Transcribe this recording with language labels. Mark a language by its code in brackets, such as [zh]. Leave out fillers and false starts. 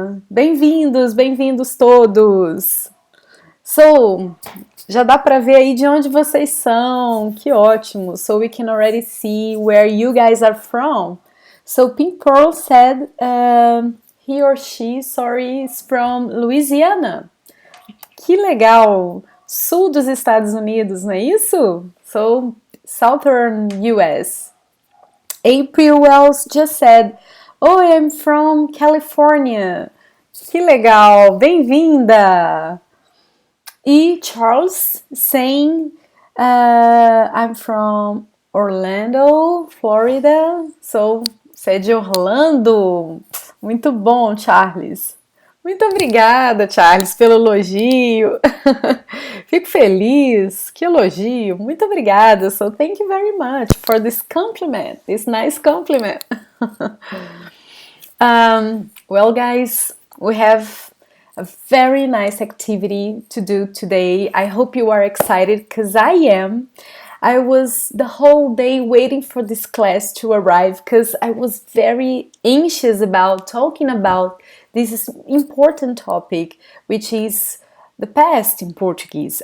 [pt] Bem-vindos, bem-vindos todos! So, já dá pra ver aí de onde vocês são, que ótimo! [en] So we can already see where you guys are from. So Pink Pearl said he or she, sorry, is from Louisiana. [pt] Que legal! Sul dos Estados Unidos, não é isso? [en] So, Southern US. April Wells just said, oh, I'm from California. [pt] Que legal! Bem-vinda! E [en] Charles saying, I'm from Orlando, Florida. [pt] So, você é de Orlando? Muito bom, Charles. Muito obrigada, Charles, pelo elogio. Fico feliz. Que elogio. Muito obrigada. [en] So, thank you very much for this compliment, this nice compliment. Well, guys, we have a very nice activity to do today. I hope you are excited because I am. I was the whole day waiting for this class to arrive because I was very anxious about talking about this important topic, which is the past in Portuguese.